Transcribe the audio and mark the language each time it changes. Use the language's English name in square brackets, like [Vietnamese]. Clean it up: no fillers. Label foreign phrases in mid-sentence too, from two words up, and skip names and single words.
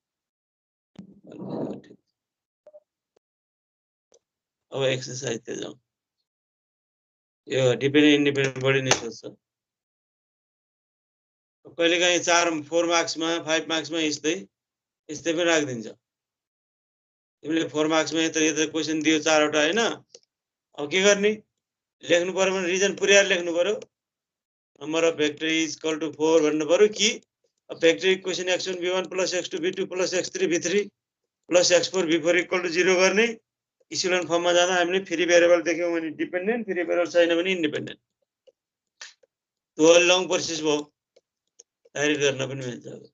[Nepali] अब एक्सरसाइज तिर जाउँ यो [English] dependent independent [Nepali] बढी नै सोध्छ कहिलेकाहीँ 4 मार्क्समा 5 मार्क्समा यस्तै पनि राखिदिन्छ तिमीले 4 मार्क्समा यता क्वेसन दियो 4 वटा हैन अब के गर्ने लेख्नु पर्यो भने रिजन पुर्याएर लेख्नु पर्यो [English] number of vector is equal to [Nepali] 4 भन्नु पर्यो कि [English] vector equation [Nepali] x1 v1 + x2 v2 + x3 v3 + x4 v4 = 0 गर्ने [English] equation form [Nepali] जाँदा हामीले [English] free variable [Nepali] देख्यौं भने डिपेन्डेन्ट [English] free variable [Nepali] छैन भने इन्डिपेन्डेन्ट त्यो [English] long process [Nepali] भयो डाइरेक्ट गर्न पनि मिल्छ